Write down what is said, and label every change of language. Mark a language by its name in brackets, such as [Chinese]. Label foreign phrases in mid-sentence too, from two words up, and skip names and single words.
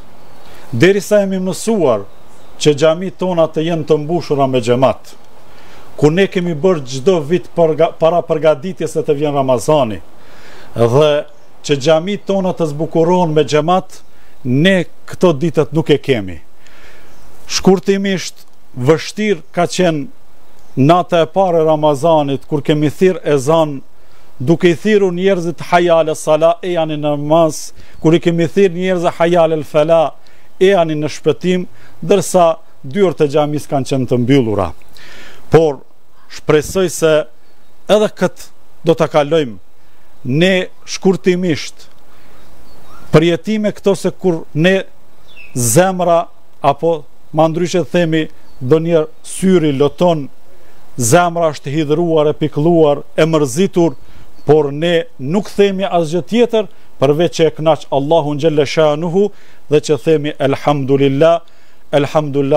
[Albanian] Derisa jemi mësuar që xhamitë tona të jenë të mbushura me xhamat, ku ne kemi bërë çdo vit para përgatitjes se të vjen Ramazani, dhe që xhamitë tona të zbukurohen me xhamat, ne këto ditët nuk e kemi. Shkurtimisht, vështirë ka qenë nata e parë e Ramazanit, kur kemi thirr ezan, duke i thirrur njerëzit [Arabic] حي على الصلاة, [Albanian] e janë në namaz, kur i kemi thirr njerëzit [Arabic] حي على الفلاح, [Albanian] e janë në shpëtim, ndërsa dyert e xhamisë kanë qenë të mbyllura. Por shpresoj se edhe këtë do ta kalojmë ne shkurtimisht, përjetime këto se kur ne zemra apo ma ndryshe themi do njerë syri loton zemra është hidhruar, e pikëlluar, e mërzitur, por ne nuk themi asgjë tjetër përveç që e kënaq Allahun [Arabic] جل شأنه [Albanian] dhe që themi [Arabic] الحمد لله الحمد لله.